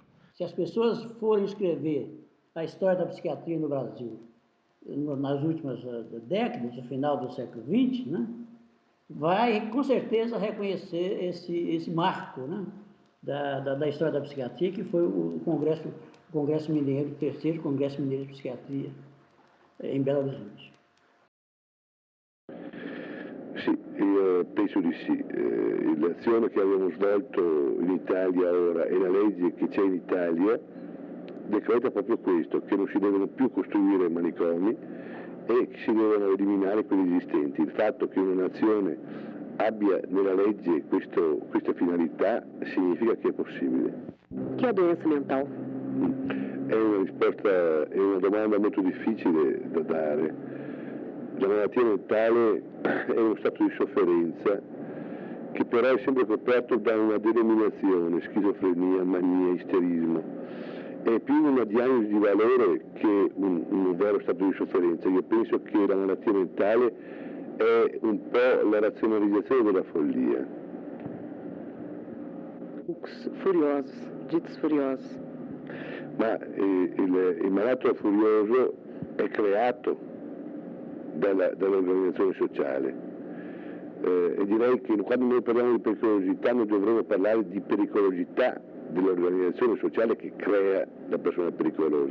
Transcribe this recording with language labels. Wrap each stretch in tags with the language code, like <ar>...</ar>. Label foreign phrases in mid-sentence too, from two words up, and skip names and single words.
<pt>Se as pessoas forem escrever a história da psiquiatria no Brasil nas últimas décadas, no final do século XX, né, vai com certeza reconhecer esse marco, né, da história da psiquiatria, que foi o Congresso Mineiro, o terceiro Congresso Mineiro de Psiquiatria, em Belo Horizonte.</pt> <it>Sì, io penso di sì. L'azione che abbiamo svolto in Italia ora e la legge che c'è in Italia decreta proprio questo, che non si devono più costruire manicomi e che si devono eliminare quelli esistenti. Il fatto che una nazione abbia nella legge questa finalità significa che è possibile. Che è</it> <pt>doença mental?</pt> <it>È una risposta, è una domanda molto difficile da dare. La malattia mentale è uno stato di sofferenza che però è sempre coperto da una denominazione, schizofrenia, mania, isterismo. È più una diagnosi di valore che un vero stato di sofferenza. Io penso che la malattia mentale è un po' la razionalizzazione della follia.</it> <pt>Furiosos, ditos furiosos.</pt> <it>Ma il malato furioso è creato dall'organizzazione sociale. E direi che quando noi parliamo di pericolosità noi dovremmo parlare di pericolosità dell'organizzazione sociale che crea la persona pericolosa.</it>